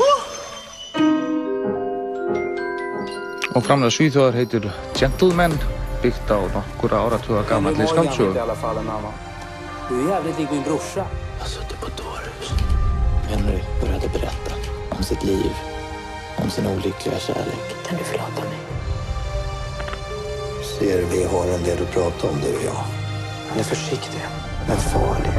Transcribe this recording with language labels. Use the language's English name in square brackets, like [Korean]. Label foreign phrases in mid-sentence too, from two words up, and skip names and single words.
[Icelandic] Og framlag Svíþjóðar heitir Gentleman, byggt á nokkura áratuga gamalli skáldsögu. [Swedish] Du är jävligt lik min brorsa. Jag satt på dårhus. Henry började berätta om sitt liv, om sin olyckliga kärlek. Kan du förlåta mig? Ser vi har en del att prata om, du och jag. Han är försiktig, men farlig.